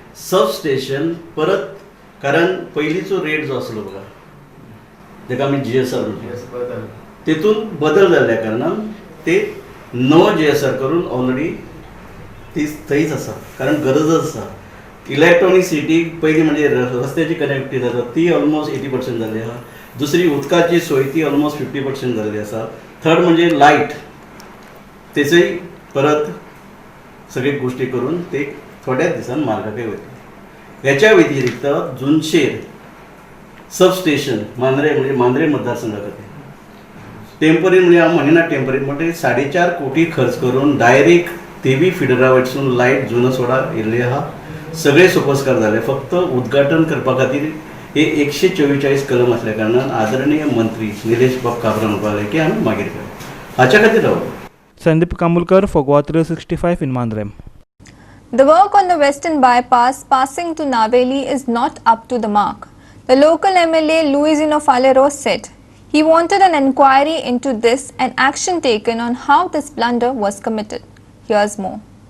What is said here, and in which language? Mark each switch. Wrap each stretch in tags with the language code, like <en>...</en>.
<gom>Substation परत कारण पयलींचो रेट जो आसलो बघा जेका आमी GSR म्हणटा तेतून बदल जाल्ल्या कारणान ते नवो GSR करून ऑलरेडी ती थंयच आसा कारण गरजच आसा. इलेक्ट्रॉनिक सिटी पयली म्हणजे रस्त्याची कनेक्टिविटी जाता ती ऑलमोस्ट 80% जाल्ली आहा. दुसरी उदकाची सोय ती ऑलमोस्ट 50% जाल्ली आसा. थर्ड म्हणजे लायट तेचोय परत सगळी गोष्टी करून ते थोड्याच दिसान मार्गाक वयता. ह्याच्या व्यतिरिक्त जुनशेर सबस्टेशन मांद्रे मतदारसंघा खातीर टेम्पररी म्हणजे हांव म्हणिना टेम्पररी म्हणजे 4.5 कोटी खर्च करून डायरेक्ट तेवी फिडरा वयरसून लायट जुनसोडा येयल्ली आहा. सगळे सोपस्कार जाले फक्त उद्घाटन करपा खातीर हे 144 कलम असल्या कारणान आदरणीय मंत्री निलेश बाब काब्रा म्हणपाक लागले की आमी मागीर करया हाच्या खातीर रावलो.</gom> <en>Sandeep Kamulkar for Goa 365 in Mandrem. The work on the western bypass passing to Naveli is not up to the mark. The local MLA Luisino Falero said he wanted an inquiry into this and action taken on how this blunder was committed. Here's more.</en>